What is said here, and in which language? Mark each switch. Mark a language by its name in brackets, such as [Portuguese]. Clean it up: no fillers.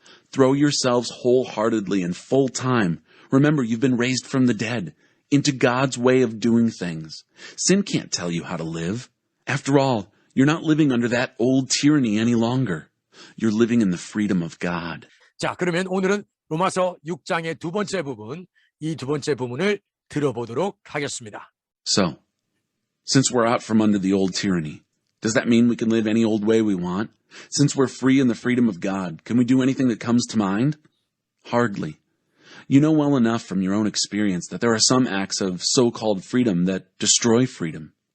[English] Throw yourselves wholeheartedly and full time. Remember, you've been raised from the dead into God's way of doing things. Sin can't tell you how to live. After all, you're not living under that old tyranny any longer. You're living in the freedom of God. [Korean] 자, 그러면 오늘은 로마서 6장의 두 번째 부분, 이 두 번째 부분을 들어보도록 하겠습니다. [English] So, since we're out from under the old tyranny, does that mean we can live any old way we want? Since we're free in the freedom of God, can we do anything that comes to mind? Hardly. You know well enough from your own experience that there are some acts of so-called freedom that destroy freedom.